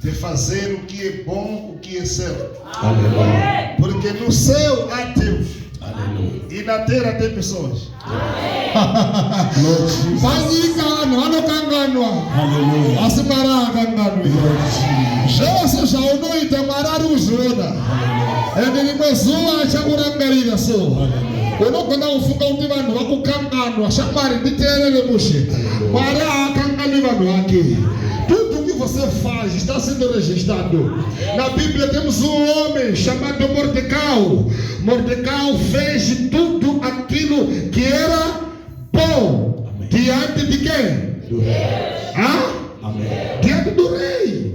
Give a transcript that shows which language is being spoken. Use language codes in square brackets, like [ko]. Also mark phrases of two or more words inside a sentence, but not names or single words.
[pt] de fazer o que é bom, o que é certo. Aleluia. Porque no céu há Deus. Aleluia. E na terra tem pessoas. Aleluia. [sn] Jesus já unoita mararuzona. Ele mezua chakurangarira so. Unokona ufunga uti vanhu vakukanganwa shamwari nditeerere mushe. Mwari haakangani vanhu vake. [pt] Tudo que você faz está sendo registrado. Na Bíblia temos um homem chamado Mordecai. Mordecai fez tudo aquilo que era bom. Amém. Diante de quem? Do rei. Amém. Diante do rei.